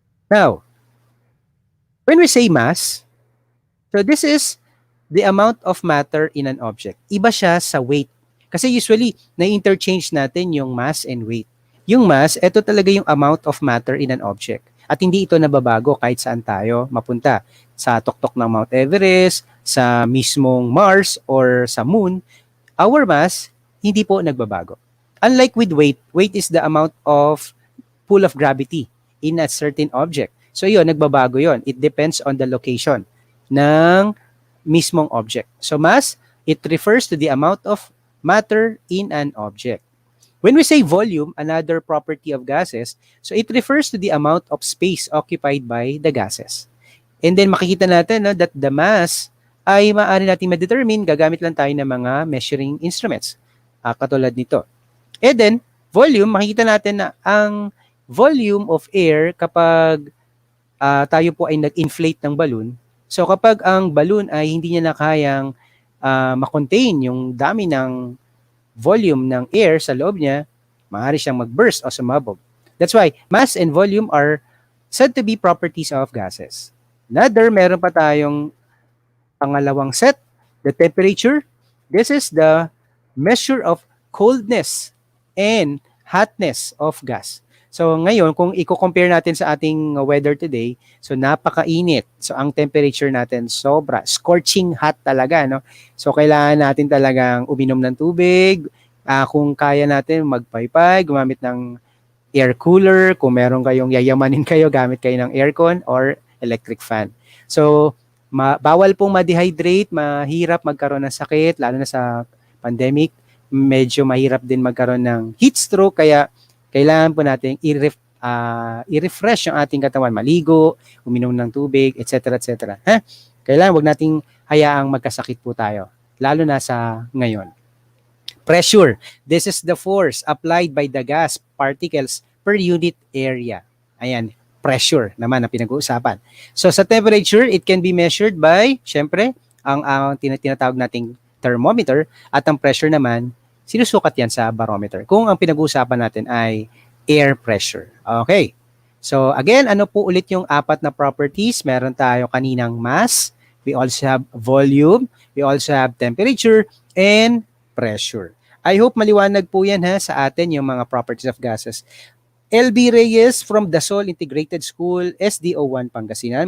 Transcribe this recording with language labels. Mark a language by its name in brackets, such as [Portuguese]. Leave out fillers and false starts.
[English] Now, when we say mass, so this is the amount of matter in an object. [Filipino] Iba siya sa weight. Kasi usually, na-interchange natin yung [English] mass and weight. Yung mass, [Filipino] ito talaga yung [English] amount of matter in an object. [Filipino] At hindi ito nababago kahit saan tayo mapunta. Sa tuktok ng Mount Everest, sa mismong Mars, or sa Moon, our mass, hindi po nagbabago. [English] Unlike with weight, weight is the amount of pull of gravity in a certain object. [Filipino] So yun, nagbabago yun. [English] It depends on the location ng mismong object. So mass, it refers to the amount of matter in an object. When we say volume, another property of gases, so it refers to the amount of space occupied by the gases. [Filipino] And then makikita natin [English] that the mass [Filipino] ay maaari natin ma-determine, gagamit lang tayo ng mga measuring instruments. Katulad nito. And then, volume, makikita natin na ang [English] volume of air [Filipino] kapag tayo po ay nag-inflate ng balloon. So kapag ang balloon ay hindi niya na kayang ma-contain yung dami ng volume ng air sa loob niya, maaari siyang mag-burst o sumabog. [English] That's why mass and volume are said to be properties of gases. [Filipino] Another, meron pa tayong pangalawang set, the temperature. [English] This is the measure of coldness and hotness of gas. [Filipino] So ngayon, kung i-compare natin sa ating weather today, so napakainit. So ang temperature natin sobra, [English] scorching hot [Filipino] talaga, no? So kailangan natin talagang uminom ng tubig, kung kaya natin magpaypay, gumamit ng air cooler, kung meron kayong yayamanin kayo, gamit kayo ng aircon or electric fan. So bawal pong ma-dehydrate, mahirap magkaroon ng sakit, lalo na sa pandemic, medyo mahirap din magkaroon ng heat stroke, kaya kailangan po natin i-refresh yung ating katawan, maligo, uminom ng tubig, etc. etc. Kailangan wag nating hayaang magkasakit po tayo, lalo na sa ngayon. [English] Pressure. This is the force applied by the gas particles per unit area. [Filipino] Ayan, pressure naman ang pinag-uusapan. So sa temperature, [English] it can be measured by, [Filipino] syempre, ang tinatawag nating thermometer, at ang pressure naman, sinusukat yan sa barometer. Kung ang pinag-uusapan natin ay air pressure. Okay. So again, ano po ulit yung apat na properties? Meron tayo kaninang [English] mass, we also have volume, we also have temperature, and pressure. [Filipino] I hope maliwanag po yan sa atin yung mga properties of gases. [English] LB Reyes from Dasol Integrated School, SDO1 Pangasinan.